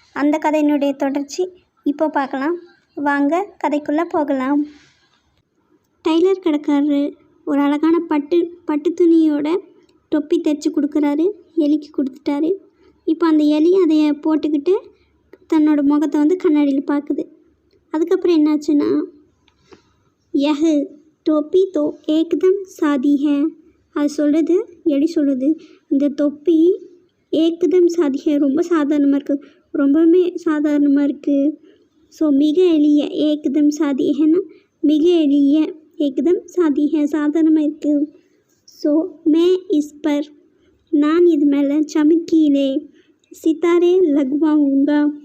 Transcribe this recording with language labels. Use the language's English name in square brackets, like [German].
[Tamil] அந்த கதையினுடைய தொடர்ச்சி இப்போ பார்க்கலாம். வாங்க கதைக்குள்ளே போகலாம். டைலர் கடைக்காரரு ஒரு அழகான பட்டு துணியோட தொப்பி தைச்சி கொடுக்குறாரு. எலிக்கு கொடுத்துட்டாரு. இப்போ அந்த எலி அதை போட்டுக்கிட்டு தன்னோட முகத்தை கண்ணாடியில் பார்க்குது. [Hindi] அதுக்கப்புறம் என்னாச்சுன்னா, यह टोपी तो एकदम सादी है. [Tamil] அது சொல்லுது, எலி சொல்லுது, இந்த தொப்பி [Hindi] ஏக்தம் சாதி है, [Tamil] ரொம்ப சாதாரணமாக இருக்குது, ரொம்பவுமே சாதாரணமாக இருக்குது. ஸோ மிக எளிய, [Hindi] ஏக்தம் சாதி हैना, [Tamil] மிக எளிய, [Hindi] ஏக்தம் சாதி है, [Tamil] சாதாரணமாக இருக்குது. [Hindi] ஸோ मैं इस पर, [Tamil] நான் இது மேலே [Hindi] चमकीले सितारे लगवाऊंगा.